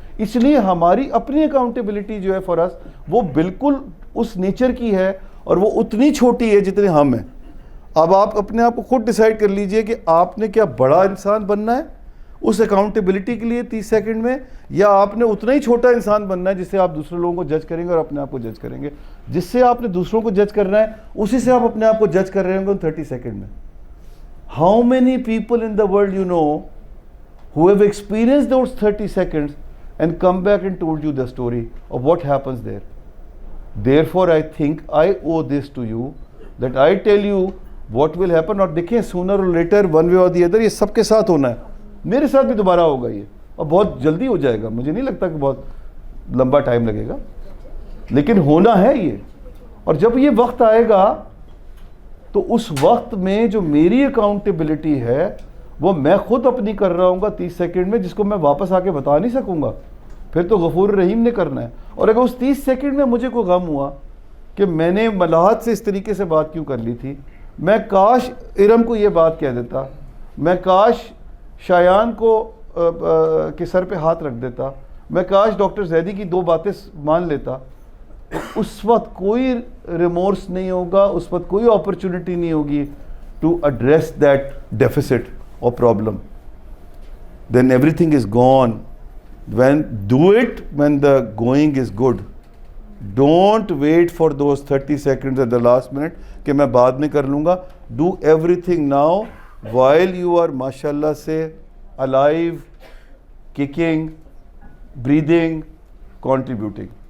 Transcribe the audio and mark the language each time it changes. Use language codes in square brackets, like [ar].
[ur] اس لیے ہماری اپنی اکاؤنٹیبلٹی جو ہے فار اس, وہ بالکل اس نیچر کی ہے, اور وہ اتنی چھوٹی ہے جتنے ہم ہیں. اب آپ اپنے آپ کو خود ڈیسائیڈ کر لیجئے کہ آپ نے کیا بڑا انسان بننا ہے, اس اکاؤنٹیبلٹی کے لیے 30 سیکنڈ میں، یا آپ نے اتنا ہی چھوٹا انسان بننا ہے جس سے آپ دوسرے لوگوں کو جج کریں گے اور اپنے آپ کو جج کریں گے. جس سے آپ نے دوسروں کو جج کرنا ہے اسی سے آپ اپنے آپ کو جج کر رہے ہوں گے 30 سیکنڈ میں. [en] How many people in the world you know who have experienced those 30 seconds and come back and told you the story of what happens there. Therefore I think I owe this to you, that I tell you what will happen. [ur] اور دیکھیں [en] sooner or later one way or the other [ur] یہ سب کے ساتھ ہونا ہے. میرے ساتھ بھی دوبارہ ہوگا یہ، اور بہت جلدی ہو جائے گا. مجھے نہیں لگتا کہ بہت لمبا ٹائم لگے گا، لیکن ہونا ہے یہ. اور جب یہ وقت آئے گا تو اس وقت میں جو میری اکاؤنٹیبلٹی ہے وہ میں خود اپنی کر رہا ہوں گا 30 سیکنڈ میں، جس کو میں واپس آ کے بتا نہیں سکوں گا. پھر تو غفور الرحیم نے کرنا ہے. اور اگر اس 30 سیکنڈ میں مجھے کوئی غم ہوا کہ میں نے ملاحت سے اس طریقے سے بات کیوں کر لی تھی، میں کاش ارم کو یہ بات کہہ دیتا، میں کاش شایان کو کے سر پہ ہاتھ رکھ دیتا، میں کاش ڈاکٹر زیدی کی 2 باتیں مان لیتا، اس وقت کوئی ریمورس نہیں ہوگا، اس وقت کوئی اپرچونٹی نہیں ہوگی [en] To address that deficit or problem. Then everything is gone. Do it when the going is good. Don't wait for those 30 seconds at the last minute [ur] کہ میں بعد میں کر لوں گا. [en] Do everything now while you are mashallah say alive, kicking, breathing, contributing.